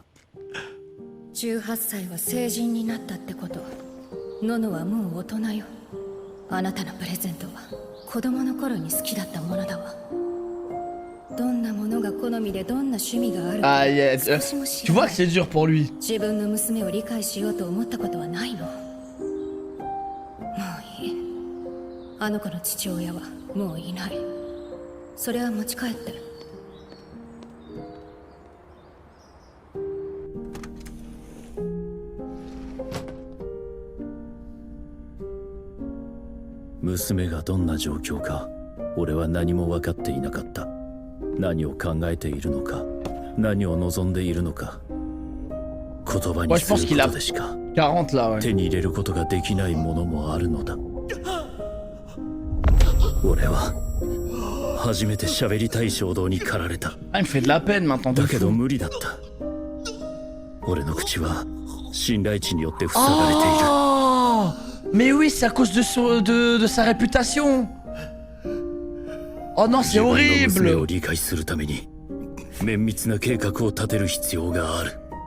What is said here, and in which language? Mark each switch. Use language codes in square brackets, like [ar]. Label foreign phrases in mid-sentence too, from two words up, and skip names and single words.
[ja] 18 歳は成人になったってこと。ノノはもう大人よ。あなたのプレゼントは子供の頃に好きだったものだわ。どんなものが好みでどんな趣味があるか [en] Ah, yeah, [ja] 少しも知 [fr] tu [ja] ら [fr] vois [ja] な [fr] que c'est [ja] い。 [fr] dur pour lui. [ja] 自分の娘を理解しようと思ったことはないの。もういい。あの子の父親はもういない。それは持ち帰って。娘がどんな状況か俺は何も分かっていなかった。何を考えているのか、何を望んでいるのか、言葉にすることでしか [fr] 40 là, ouais. [ja] 手に入れることができないものもあるのだ。俺は初めて喋りたい衝動に駆られた。 [fr] Ah, il me fait de la peine maintenant. De [ja] だけど [fr] fou. [ja] 無理だった。俺の口は信頼値によって塞がれている。 [fr] Oh mais oui, c'est à cause de sa réputation. Oh non, c'est [ja] 自分の娘 [fr] horrible. [ja] を理解するために綿密な計画を立てる必要がある。